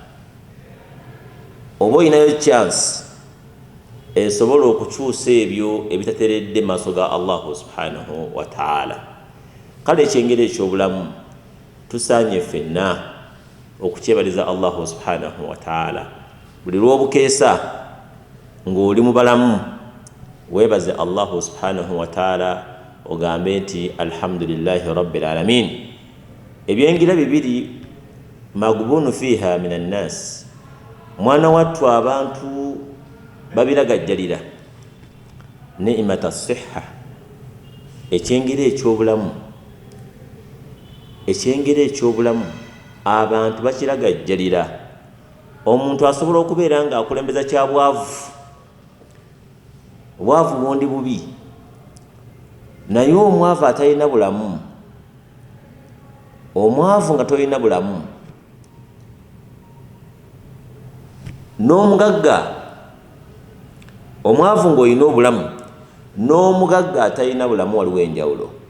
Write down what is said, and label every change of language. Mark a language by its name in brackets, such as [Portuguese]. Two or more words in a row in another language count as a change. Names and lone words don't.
[Ganda] Oba olinayo chance esobola okukyusa ebyo ebitateredde maaso ga [Arabic] الله سبحانه وتعالى. [Ganda] Kale ekyengeri eky'obulamu tusaanye ffenna okukyebaliza [Arabic] الله سبحانه وتعالى. [Ganda] Buli lw'obukeesa ng'oli mu balamu weebaze [Arabic] الله سبحانه وتعالى [Ganda] ogambe nti [Arabic] الحمد لله رب العالمين. [Ganda] Ebyengira bibiri [Arabic] مغبون فيها من الناس, [Ganda] mwana wattu abantu babiragajjalira. [Arabic] نعمة الصحة, [Ganda] ekyengera eky'obulamu. Ekyengera eky'obulamu abantu bakiragajjalira. Omuntu asobola okubeera nga akulembeza kya bwavu, obwavu bundi bubi, naye omwavu atalina bulamu, omwavu nga tolina bulamu, n'omugagga, omwavu ng'olina obulamu n'omugagga atalina bulamu waliwo enjawulo.